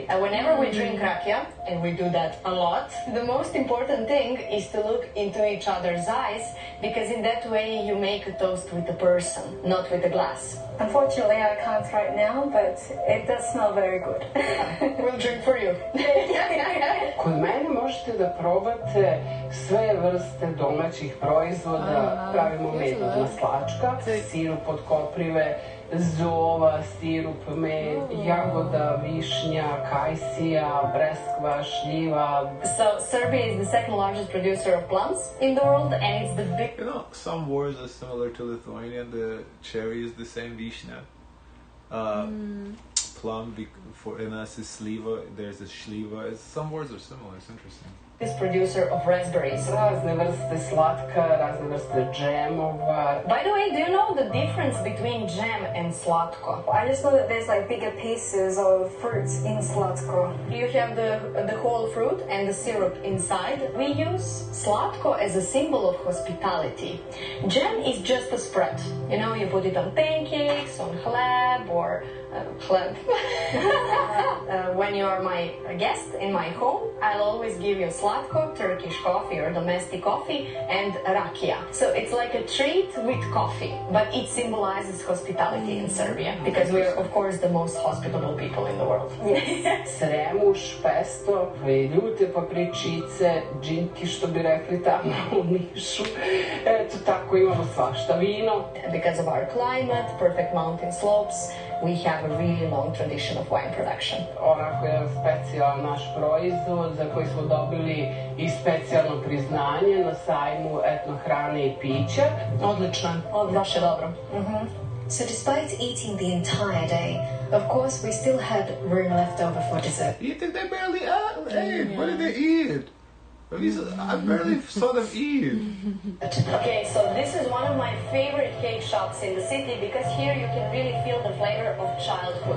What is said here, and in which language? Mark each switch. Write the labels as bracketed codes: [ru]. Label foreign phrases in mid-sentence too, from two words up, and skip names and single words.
[en] Whenever we drink rakia, and we do that a lot, the most important thing is to look into each other's eyes, because in that way you make a toast with a person, not with a glass. Unfortunately, I can't right now, but it does smell very good. We'll drink for you. [sr] Kod mene možete da probate sve vrste domaćih proizvoda. Pravimo medna slačka, sirup od koprive, zova, sirup, med, jagoda, višnja, kajsija, breskva, šljiva. [en] So Serbia is the second largest producer of plums in the world, and it's the big... You know, some words are similar to Lithuanian. The cherry is the same vishna. Plum, in us is sliva, there's a shliva. Some words are similar, it's interesting. This producer of raspberries. [sr] Razne vrste slatka, razne vrste džemova. [en] By the way, do you know the difference between jam and slatko? I just know that there's like bigger pieces of fruits in slatko. You have the whole fruit and the syrup inside. We use slatko as a symbol of hospitality. Jam is just a spread. You know, you put it on pancakes, on chleb, or chleb. When you are my guest in my home, I'll always give you slatko, Turkish coffee or domestic coffee, and rakia. So it's like a treat with coffee, but it symbolizes hospitality in Serbia, because we're, of course, the most hospitable people in the world. Yes. [sr] Sremuš, pesto, ljute papričice, džinki, što bi rekli tamo u Nišu. Eto, tako imamo svašta, vino. [en] Because of our climate, perfect mountain slopes, we have a really long tradition of wine production. [sr] Onako je specijalan naš proizvod za koji smo dobili i specijalno priznanje na sajmu etnohrane i pića. Odlično, baš je dobro. [en] So despite eating the entire day, of course we still had room left over for dessert. You think they barely ate? What did they eat? I barely saw them eat. Okay, so this is one of my favorite cake shops in the city, because here you can really feel the flavor of childhood.